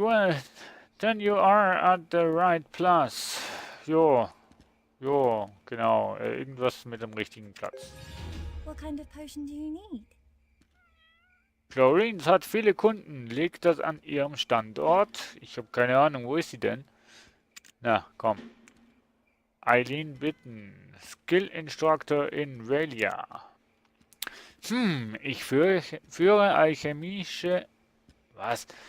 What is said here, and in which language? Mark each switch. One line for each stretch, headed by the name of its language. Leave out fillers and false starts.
English: Well, then you are at the right place.
German: Jo, genau. Irgendwas mit dem richtigen Platz.
English: What kind of potion do you need?
German: Florence hat viele Kunden. Liegt das an ihrem Standort? Ich habe keine Ahnung. Wo ist sie denn? Na, komm. Eileen Bitten. Skill Instructor in Velia. Ich führe alchemische... Was?